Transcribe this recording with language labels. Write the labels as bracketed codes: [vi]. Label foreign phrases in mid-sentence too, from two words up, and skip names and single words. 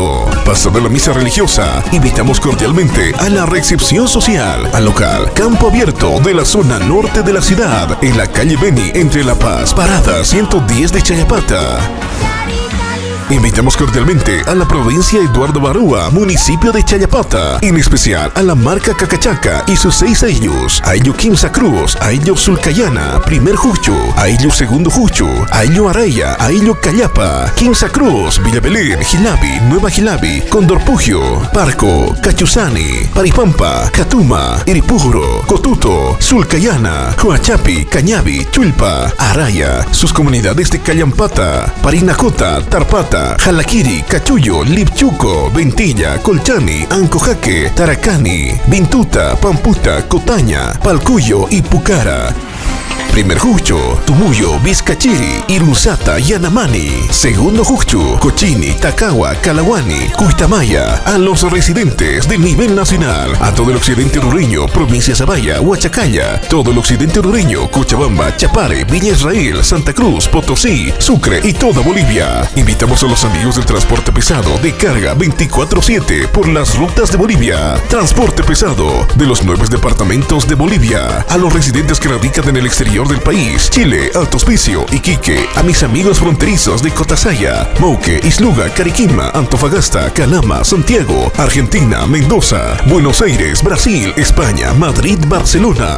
[es] Pasada la misa religiosa, invitamos cordialmente a la recepción social al local Campo Abierto de la zona norte de la ciudad, en la calle Beni entre La Paz, parada 110 de Chayapata. Invitamos cordialmente a la provincia Eduardo Baroa, municipio de Chayapata, en especial a la marca Cacachaca y sus 6 ayllos, ayllo Quimsa Cruz, ayllo Sulcayana, primer Jucho, ayllo segundo Jucho, ayllo Araya, ayllo Callapa, Quimsa Cruz, Villa Belén, Jilabi, Nueva Jilabi, Condorpugio, Parco, Cachuzani, Paripampa, Catuma, Iripujuro, Cotuto, Sulcayana, Huachapi, Cañabi, Chulpa, Araya, sus comunidades de Callampata, Parinacota, Tarpata, Jalaquiri, Cachuyo, Lipchuco, Ventilla, Colchani, Ancojaque, Taracani, Vintuta, Pamputa, Cotaña, Palcuyo y Pucara. Primer Jucho, Tumuyo, Vizcachiri, Irunzata, Yanamani. Segundo Jucho, Cochini, Tacagua, Calahuani, Cuitamaya. A los residentes de nivel nacional, a todo el occidente rureño, provincia Zabaya, Huachacalla, todo el occidente rureño, Cochabamba, Chapare, Villa Israel, Santa Cruz, Potosí, Sucre y toda Bolivia. Invitamos a los amigos del transporte pesado de carga 24/7 por las rutas de Bolivia. Transporte pesado de los 9 departamentos de Bolivia. A los residentes que radican en el exterior del país, Chile, Alto Hospicio, Iquique, a mis amigos fronterizos de Cotasaya, Mauque, Isluga, Cariquima, Antofagasta, Calama, Santiago, Argentina, Mendoza, Buenos Aires, Brasil, España, Madrid, Barcelona.